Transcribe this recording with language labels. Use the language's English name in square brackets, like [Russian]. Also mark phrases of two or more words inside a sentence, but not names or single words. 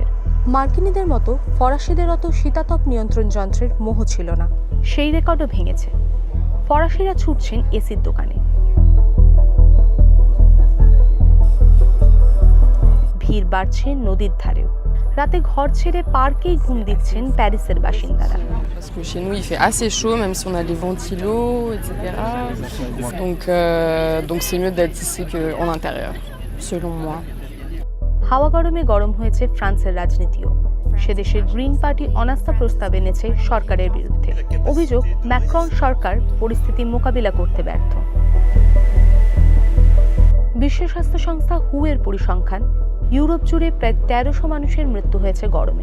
[Bangla] মার্কিনীদের মতো ফরাসিদের অত শীতাতপ নিয়ন্ত্রণ যন্ত্রের মোহ ছিল না, সেই রেকর্ডও ভেঙেছে। ফরাসিরা ছুটছেন এসির দোকানে। ভিড় বাড়ছে নদীর ধারেও। রাতে ঘর ছেড়ে পার্কেই ঘুম দিচ্ছেন প্যারিসের বাসিন্দারা। [French] Parce que chez nous il fait assez chaud, même si on a les ventilos, etc. Donc c'est mieux d'être ici qu'en intérieur, selon moi. [Bangla] হাওয়া গরমে গরম হয়েছে ফ্রান্সের রাজনীতিও। সে দেশের গ্রিন পার্টি অনাস্থা প্রস্তাব এনেছে সরকারের বিরুদ্ধে। অভিযোগ, ম্যাক্রন সরকার পরিস্থিতি মোকাবিলা করতে ব্যর্থ। বিশ্ব স্বাস্থ্য সংস্থা WHO এর পরিসংখ্যান, ইউরোপ জুড়ে প্রায় 1300 মানুষের মৃত্যু হয়েছে গরমে।